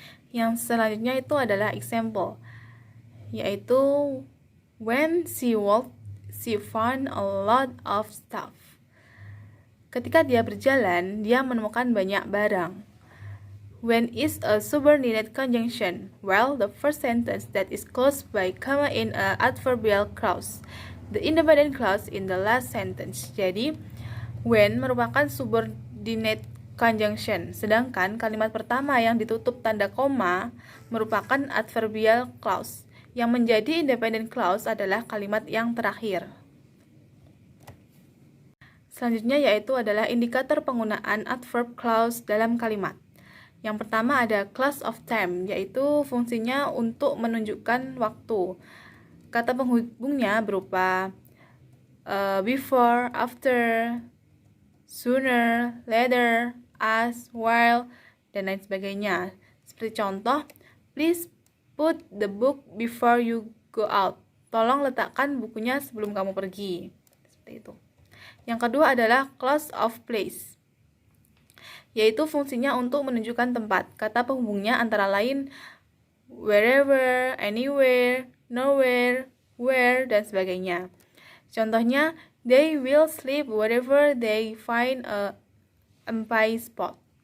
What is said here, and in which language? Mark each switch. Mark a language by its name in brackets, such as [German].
[Indonesian] Yang selanjutnya itu adalah [English] example, [Indonesian] yaitu [English] when she walked, she found a lot of stuff. [Indonesian] Ketika dia berjalan, dia menemukan banyak barang. [English] When is a subordinate conjunction? Well, the first sentence that is closed by comma in a adverbial clause. The independent clause in the last sentence. [Indonesian] Jadi, when merupakan subordinate conjunction, sedangkan kalimat pertama yang ditutup tanda koma merupakan adverbial clause. Yang menjadi independent clause adalah kalimat yang terakhir. Selanjutnya yaitu adalah indikator penggunaan adverb clause dalam kalimat. Yang pertama ada clause of time, yaitu fungsinya untuk menunjukkan waktu. Kata penghubungnya berupa before, after, sooner, later, as, while, dan lain sebagainya. Seperti contoh, [English] please put the book before you go out. [Indonesian] Tolong letakkan bukunya sebelum kamu pergi. Seperti itu. Yang kedua adalah clause of place, yaitu fungsinya untuk menunjukkan tempat. Kata penghubungnya antara lain wherever, anywhere, nowhere, where, dan sebagainya. Contohnya, [English] they will sleep wherever they find a empty spot.